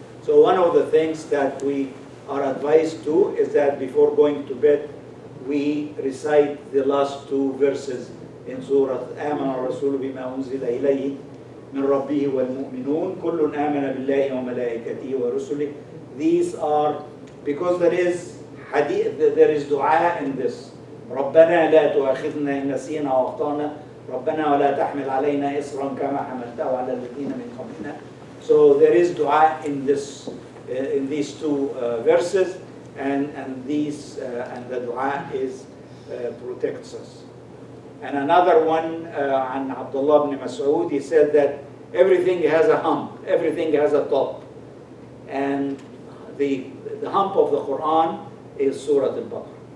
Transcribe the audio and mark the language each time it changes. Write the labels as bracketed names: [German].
[English] So one of the things that we are advised to is that before going to bed, we recite the last two verses in Surah [Arabic] آمن الرسول بما أنزل إليه من ربه والمؤمنون كل آمن بالله وملائكته ورسله. [English] These are, because there is hadith, there is dua in this. [Arabic] ربنا لا تؤاخذنا إن نسينا وأخطأنا ربنا ولا تحمل علينا إصرا كما حملته على الذين من قبلنا. [English] So there is dua in this, in these two verses, and the dua is protects us. And another one, on Abdullah ibn Mas'ud, he said that everything has a hump, everything has a top, and the hump of the Quran is Surah al-Baqarah.